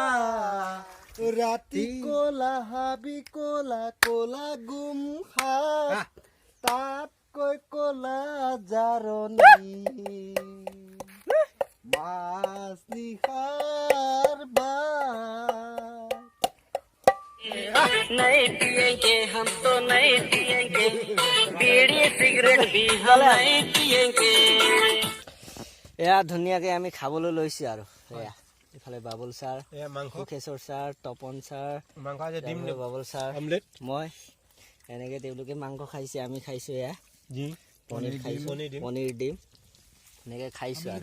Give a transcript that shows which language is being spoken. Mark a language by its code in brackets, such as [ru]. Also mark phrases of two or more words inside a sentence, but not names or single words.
[as] ৰাতি কলা হাবি কলা কলা গুম তাতকৈ কলা জাৰণি মাছ নিশাৰ বা [hi] नहीं पिएंगे हम तो नहीं पिएंगे, बीड़ी सिगरेट भी हम नहीं पिएंगे। [as] এয়া ধুনীয়াকে আমি খাবলৈ লৈছো আৰু এয়া ইফালে বাবুল ছাৰ, কোকেশ্বৰ ছাৰ, তপন ছাৰ, বাবুল ছাৰ, মই এনেকে তেওঁলোকে মাংস খাইছে, আমি খাইছো। এয়া পনীৰ খাইছো, পনীৰ ডিম এনেকে খাইছো আৰু